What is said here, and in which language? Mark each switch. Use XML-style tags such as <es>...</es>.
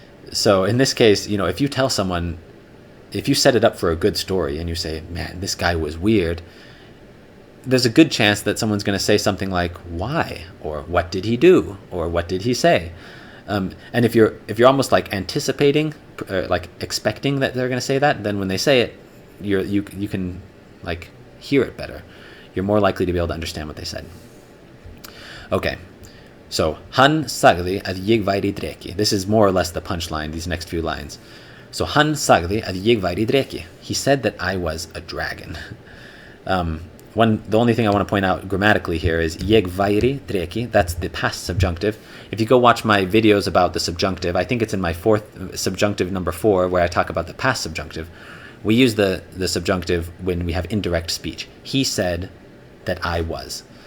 <en>So in this case, if you tell someone, if you set it up for a good story and you say, man, this guy was weird, there's a good chance that someone's going to say something like, why? Or what did he do? Or what did he say? And if you're almost like anticipating, like expecting that they're going to say that, then when they say it, you can like hear it better. You're more likely to be able to understand what they said.</en> <is>Okay, so hann sagði að ég væri dreki.</is> <en>This is more or less the punchline, these next few lines.</en> <is>So hann sagði að ég væri dreki.</is> <en>He said that I was a dragon. The only thing I want to point out grammatically here is ég væri dreki. That's the past subjunctive. If you go watch my videos about the subjunctive, I think it's in my subjunctive number 4, where I talk about the past subjunctive. We use the subjunctive when we have indirect speech. He said that I was.</en>